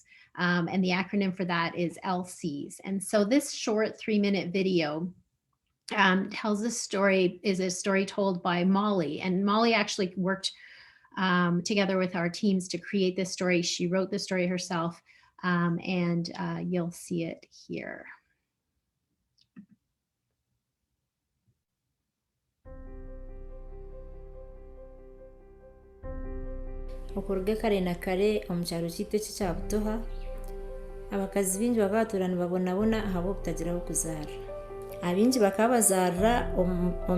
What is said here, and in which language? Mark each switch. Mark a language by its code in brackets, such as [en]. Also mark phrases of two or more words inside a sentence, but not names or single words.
[en] And the acronym for that is LCs. And so this short 3-minute video tells a story told by Molly. And Molly actually worked together with our teams to create this story. She wrote the story herself, and you'll see it here. [nyn] okuruga kare na kare omu kyaro kyaitu kya Butoha abakazi bingi bakabaturana babonabona ahabo kutagiraho kuzaara abingi bakabazarra omu